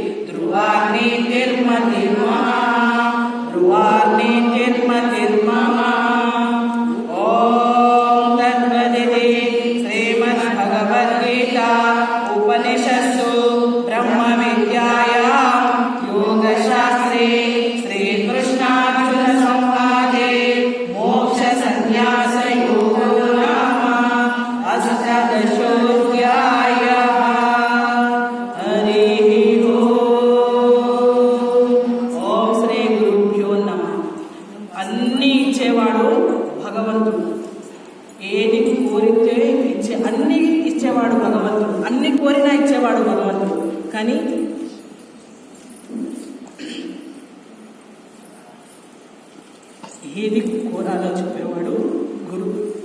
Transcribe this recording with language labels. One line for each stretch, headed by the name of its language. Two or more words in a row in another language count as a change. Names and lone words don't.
Sanskrit: ध्रुवार्नीतिर्मतिर्मम ॐ तद्वदिति श्रीमद्भगवद्गीता उपनिषत्सु ब्रह्मविद्यायां योगशास्त्रे श्रीकृष्णार्जुनसंवादे मोक्षसंन्यासयोगो नाम अष्टादशोऽध्यायः। हरिः ఓం శ్రీ గురుభ్యో నమః.
Telugu: అన్నీ ఇచ్చేవాడు భగవంతుడు. ఏది కోరితే అన్ని ఇచ్చేవాడు భగవంతుడు. అన్ని కోరినా ఇచ్చేవాడు భగవంతుడు. కానీ ఏది కోరాలో చెప్పేవాడు గురువు.